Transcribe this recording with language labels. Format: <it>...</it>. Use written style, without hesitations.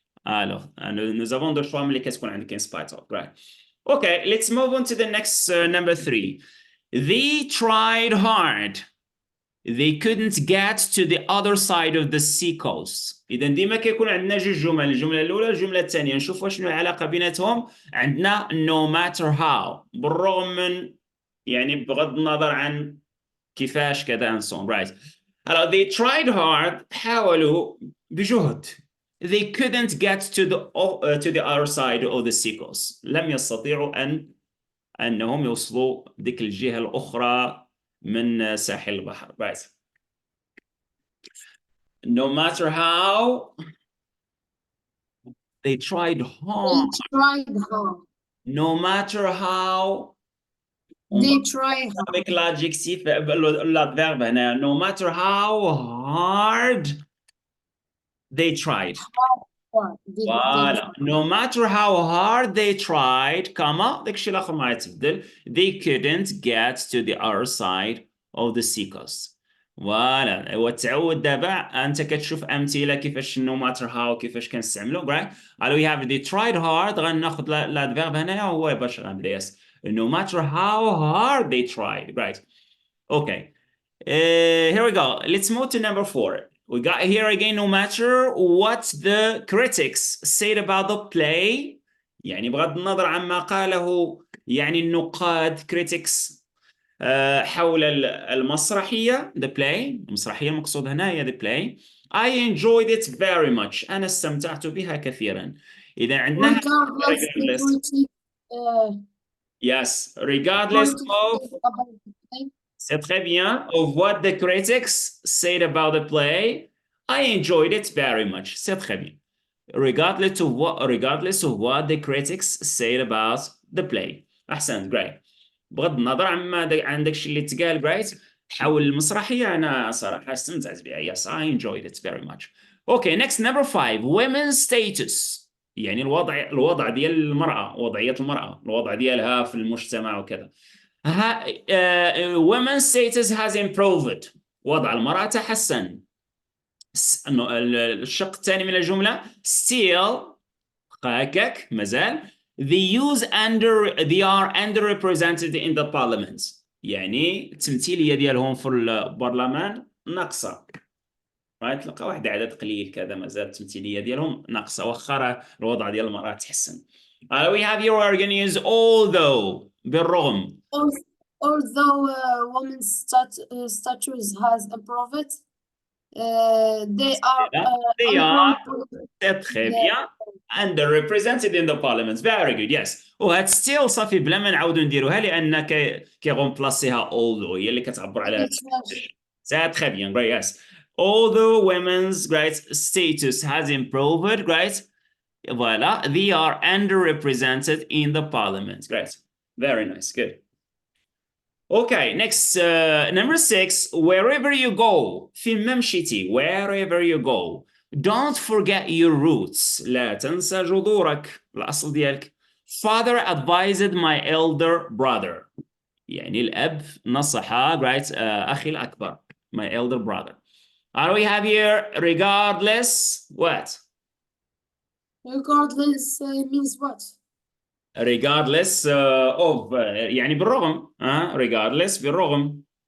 <fr>Alors nous avons deux choix</fr> <ar>ملي كتكون عندك</ar> <en>in spite of right. Okay, let's move on to the next number 3. They tried hard. They couldn't get to the other side of the sea coast.</en> <ar>إذا ديما كيكون عندنا جوج جمل، الجملة الأولى والجملة الثانية، نشوف شنو العلاقة بيناتهم. عندنا</ar> <en>no matter how،</en> <ar>بالرغم من يعني بغض النظر عن كيفاش كذا</ar> <en>and so on. Right. Alors they tried hard،</en> <ar>حاولوا بجهد.</ar> <en>They couldn't get to the other side of the sea coast.</en> <ar>لم يستطيعوا أنهم يوصلوا ديك الجهة الأخرى من ساحل البحر.</ar> <en>Right. No matter how they tried hard. They tried hard. No matter how. They try hard.</en> <fr>Avec l'adjectif, l'adverbe</fr> <en>هنا. No matter how hard they tried. Voilà. No matter how hard they tried, comma</en> <ar>داك الشيء الآخر ما يتبدل.</ar> <en>They couldn't get to the other side of the sea coast.</en> <ar>فوالا، وتعود دابا انت كتشوف امثله كيفاش no matter how كيفاش كنستعملوا right. Alors</ar> <en>we have they tried hard،</en> <ar>غناخذ الادفيرب هنايا هو باش غنبدا yes.</ar> <en>No matter how hard they tried right. Okay. Here we go. Let's move to number 4. We got here again no matter what the critics said about the play.</en> <ar>يعني بغض النظر عما قاله يعني النقاد critics حول المسرحية the play. المسرحية المقصود هنا هي the play.</ar> <en>I enjoyed it very much.</en> <ar>أنا استمتعت بها كثيرا. إذا عندنا regardless.</ar> <en>Yes, regardless of.</en> <fr>C'est très bien.</fr> <en>Of what the critics said about the play, I enjoyed it very much.</en> <fr>C'est très bien.</fr> <en>Regardless of what the critics said about the play.</en> <ar>أحسن great. بغض النظر عن داكشي اللي تقال great حول المسرحية أنا صراحة استمتعت بها.</ar> <en>Yes, I enjoyed it very much. Okay, next number 5. Women's status.</en> <ar>يعني الوضع ديال المرأة، وضعية المرأة، الوضع ديالها في المجتمع وكذا.</ar> <en>women's status has improved.</en> <ar>وضع المرأة تحسن. الشق الثاني من الجملة still هكاك مازال</ar> <en>they are underrepresented in the parliament.</en> <ar>يعني التمثيلية ديالهم في البرلمان ناقصة.</ar> <en>right.</en> <ar>تلقى واحد عدد قليل كذا مازال التمثيلية ديالهم ناقصة واخا الوضع ديال المرأة تحسن.</ar> <en>we have here we're going to use although بالرغم. Although women's status has improved, they are</en> <fr>très bien</fr> <en>underrepresented in the parliament. Very good. Yes.</en> <ar>وهاد still صافي بلا ما نعاودو نديروها لان كيغومبلاسيها although هي اللي كتعبر على</ar> <fr>c'est très bien.</fr> <en>Great. Yes. Although women's great status has improved, great. Voilà, they are underrepresented in the parliament. Great. Very nice. Good. Okay, next number 6. Wherever you go,</en> <ar>فين ما مشيتي,</ar> <en>wherever you go, don't forget your roots.</en> <ar>لا تنسى جذورك, الأصل ديالك.</ar> <en>Father advised my elder brother.</en> <ar>يعني الأب نصح right أخي الأكبر</ar> <en>my elder brother. We have here regardless what? Regardless means what?</en> <ar>Regardless of يعني بالرغم regardless بالرغم.</ar>